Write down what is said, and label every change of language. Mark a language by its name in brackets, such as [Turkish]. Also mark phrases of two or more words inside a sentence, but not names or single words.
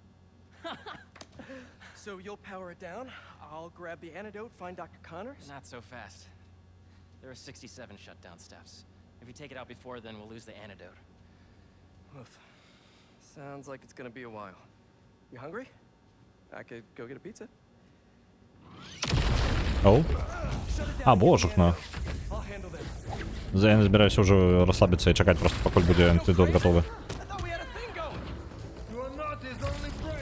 [English] So you'll power it down, I'll grab the antidote, find Dr. Connors? Not so fast. There are 67 shutdown steps. If you take it out before then, we'll lose the antidote. Oof. Sounds like it's gonna be a while. You hungry? I could go get a pizza. [Belarusian] Оу. А, божухна. [English] I'll handle them. [Ukrainian] Я не збираюся вже розслабитися і чекати просто, поки буде антидот готовий. [English] I thought we had a thing going! You are not his only prey!